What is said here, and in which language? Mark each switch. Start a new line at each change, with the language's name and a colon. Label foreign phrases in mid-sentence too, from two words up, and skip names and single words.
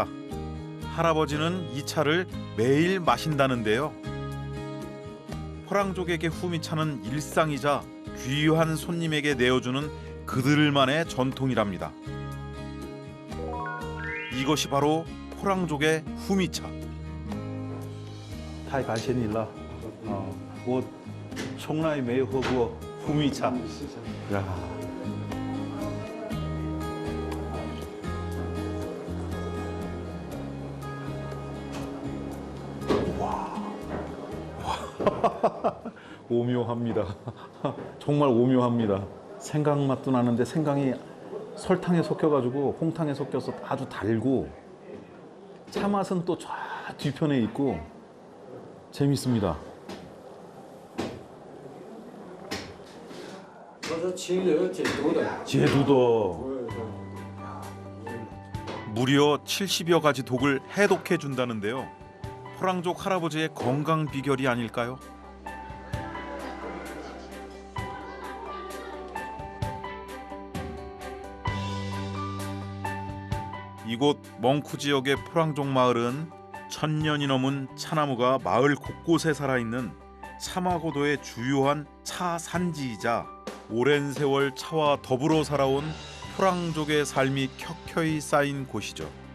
Korean: 할아버지는 이 차를 매일 마신다는데요. 포랑족에게 후미차는 일상이자 귀한 손님에게 내어주는 그들만의 전통이랍니다. 이것이 바로 포랑족의 후미차.
Chinese: 太感谢你了，我从来没有喝过蜂蜜茶。呀，
Korean: 오묘합니다. 정말 오묘합니다. 생강 맛도 나는데 생강이 설탕에 섞여가지고 홍탕에 섞여서 아주 달고 차 맛은 또 저 뒤편에 있고 재밌습니다.
Chinese: 它是清热解毒的。
Korean: 제주도 무려 70여 가지 독을 해독해 준다는데요. 포랑족 할아버지의 건강 비결이 아닐까요? 이곳 멍쿠 지역의 포랑족 마을은 1000년이 넘은 차나무가 마을 곳곳에 살아있는 차마고도의 주요한 차 산지이자 오랜 세월 차와 더불어 살아온 포랑족의 삶이 켜켜이 쌓인 곳이죠.